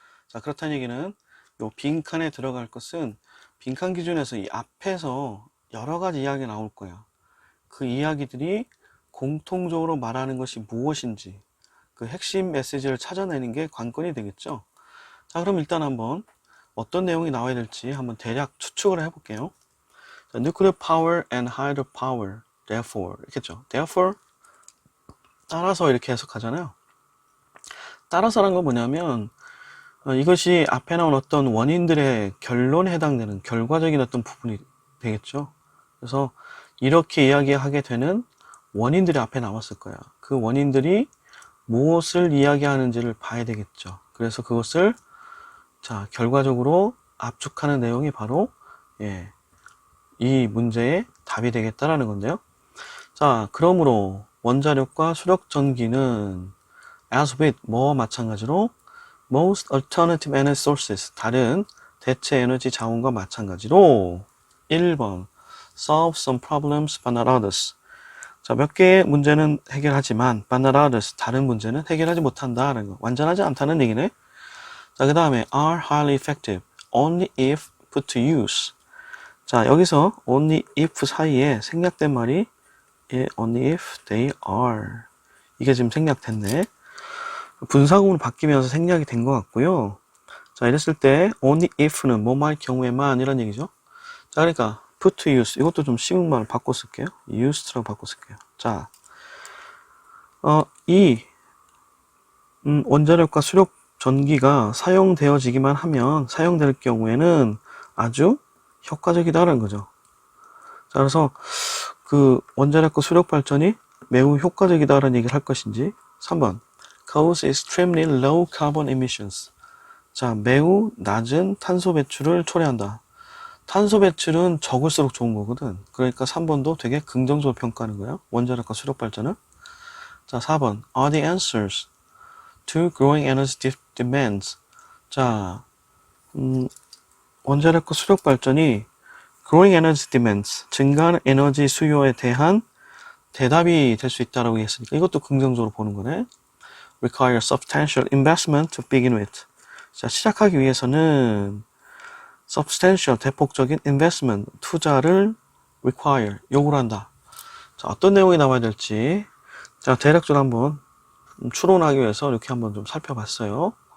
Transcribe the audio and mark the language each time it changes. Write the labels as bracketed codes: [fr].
[ko] 자, 그렇다는 얘기는 이 빈칸에 들어갈 것은 빈칸 기준에서 이 앞에서 여러 가지 이야기가 나올 거야. 그 이야기들이 공통적으로 말하는 것이 무엇인지 그 핵심 메시지를 찾아내는 게 관건이 되겠죠. 자, 그럼 일단 한번 어떤 내용이 나와야 될지 한번 대략 추측을 해볼게요. [en] 자, nuclear power and hydropower, therefore [ko] 이렇게죠. therefore 따라서 이렇게 해석하잖아요. 따라서라는 건 뭐냐면 이것이 앞에 나온 어떤 원인들의 결론에 해당되는 결과적인 어떤 부분이 되겠죠. 그래서 이렇게 이야기하게 되는 원인들이 앞에 나왔을 거야. 그 원인들이 무엇을 이야기하는지를 봐야 되겠죠. 그래서 그것을 자 결과적으로 압축하는 내용이 바로 이 문제의 답이 되겠다라는 건데요. 자, 그러므로 원자력과 수력 전기는 as with 뭐와 마찬가지로 [en] most alternative energy sources [ko] 다른 대체 에너지 자원과 마찬가지로 1번 [en] solve some problems but not others. [ko] 자, 몇 개의 문제는 해결하지만 [en] but not others [ko] 다른 문제는 해결하지 못한다라는 거. 완전하지 않다는 얘기네. [en] 자, 그 다음에 are highly effective only if put to use. [ko] 자, 여기서 only if 사이에 생략된 말이 [en] only if they are. [ko] 이게 지금 생략됐네. 분사구문으로 바뀌면서 생략이 된 것 같고요. 자, 이랬을 때 only if는 뭐뭐할 경우에만 이런 얘기죠. 자, 그러니까 [en] put to use [ko] 이것도 좀 쉬운 말을 바꿔 쓸게요. used라고 바꿔 쓸게요. 자, 이 원자력과 수력 전기가 사용되어지기만 하면 사용될 경우에는 아주 효과적이다라는 거죠. 자, 그래서 그 원자력과 수력 발전이 매우 효과적이다라는 얘기를 할 것인지. [en] 3번 cause extremely low carbon emissions. [ko] 자, 매우 낮은 탄소 배출을 초래한다. 탄소 배출은 적을수록 좋은 거거든. 그러니까 3번도 되게 긍정적으로 평가하는 거야. 원자력과 수력 발전을. [en] 자, 4번 are the answers to growing energy demands. [ko] 자, 원자력과 수력 발전이 [en] growing energy demands, [ko] 증가하는 에너지 수요에 대한 대답이 될 수 있다라고 했으니까 이것도 긍정적으로 보는 거네. [en] require substantial investment to begin with. [ko] 자, 시작하기 위해서는 substantial, 대폭적인 investment, 투자를 require, 요구를 한다. 자, 어떤 내용이 나와야 될지. 자, 대략적으로 한번 추론하기 위해서 이렇게 한번 좀 살펴봤어요.